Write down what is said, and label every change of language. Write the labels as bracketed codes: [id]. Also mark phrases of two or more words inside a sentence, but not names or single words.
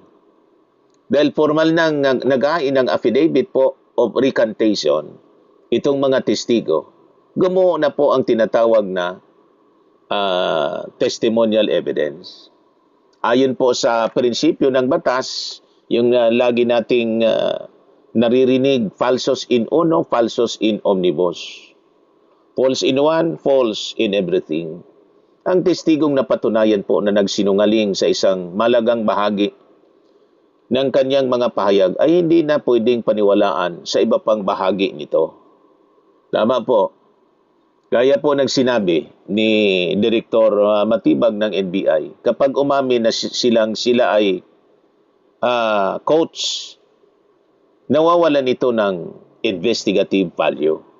[tl] Dahil formal nang naghain ng affidavit po [en] of recantation, [tl] itong mga testigo, gumuho na po ang tinatawag na [en] testimonial evidence. [tl] Ayon po sa prinsipyo ng batas, Yung lagi nating naririnig, [la] falsos in uno, falsos in omnibus. [en] False in one, false in everything. [tl] Ang testigong napatunayan po na nagsinungaling sa isang malagang bahagi ng kanyang mga pahayag ay hindi na pwedeng paniwalaan sa iba pang bahagi nito. Tama po. Gaya po ng sinabi ni Direktor Matibag ng NBI, kapag umamin na sila ay coach, nawawalan ito ng [en] investigative value.